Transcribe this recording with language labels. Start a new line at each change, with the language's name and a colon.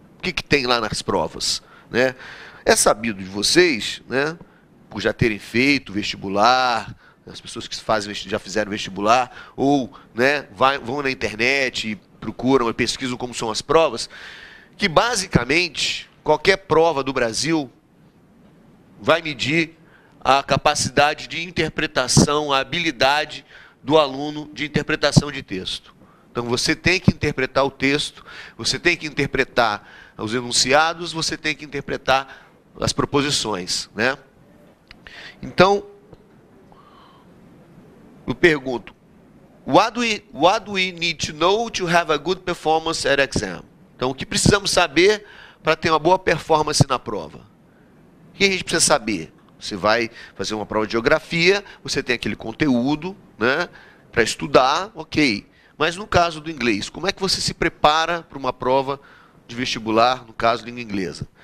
Portuguese: O que tem lá nas provas, né? É sabido de vocês, né, por já terem feito vestibular, as pessoas que já fizeram vestibular, ou, né, vão na internet e procuram e pesquisam como são as provas, que basicamente qualquer prova do Brasil vai medir a capacidade de interpretação, a habilidade do aluno de interpretação de texto. Então você tem que interpretar o texto, você tem que interpretar os enunciados, você tem que interpretar as proposições, né? Então, eu pergunto,
English: what do we need to know to have a good performance at exam?
Portuguese: Então, o que precisamos saber para ter uma boa performance na prova? O que a gente precisa saber? Você vai fazer uma prova de geografia, você tem aquele conteúdo, né, para estudar, ok. Mas no caso do inglês, como é que você se prepara para uma prova de vestibular, no caso de língua inglesa?